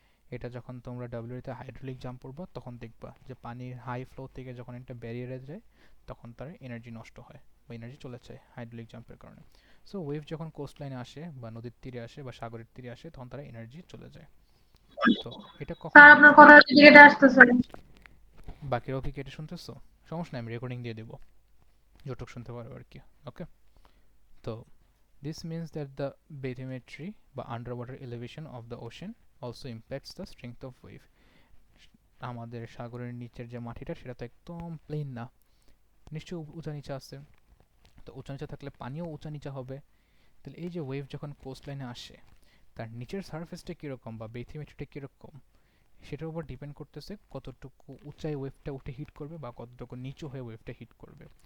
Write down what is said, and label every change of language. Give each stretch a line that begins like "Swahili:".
Bangla: এটা যখন তোমরা ডাব্লিউতে হাইড্রোলিক জাম্প পড়বা তখন দেখবা যে পানির হাই ফ্লো থেকে যখন একটা ব্যারিয়ারে যায় তখন তার এনার্জি নষ্ট হয় বা এনার্জি চলে যায় হাইড্রোলিক জাম্পের কারণে। সো ওয়েভ যখন কোস্টলাইনে আসে বা নদীর তীরে আসে বা সাগরের তীরে আসে তখন তার এনার্জি চলে যায়। তো এটা কখন স্যার হয়, আপনার কথা হচ্ছে কেটে আসতেছে। বাকিরাও কি কেটে শুনতেছো? সমস্যা নেই, আমি রেকর্ডিং দিয়ে দেবো, যতটুকু শুনতে পারো আর কি। ওকে, তো
English: this means that the bathymetry বা underwater elevation of the ocean also impacts the strength of wave.
Bangla: আমাদের সাগরের নিচের যে মাটিটা সেটা তো একদম প্লেন না, নিশ্চয়ই উঁচা নিচা আছে। তো উঁচা নিচা থাকলে পানিও উঁচা নিচা হবে। তাহলে এই যে ওয়েভ যখন কোস্ট লাইনে আসে তার নিচের সারফেসটা কীরকম বা বেথিমেট্রিটা কীরকম, সেটার উপর ডিপেন্ড করতেছে কতটুকু উঁচাই ওয়েভটা উঠে হিট করবে বা কতটুকু নিচু হয়ে ওয়েভটা হিট করবে।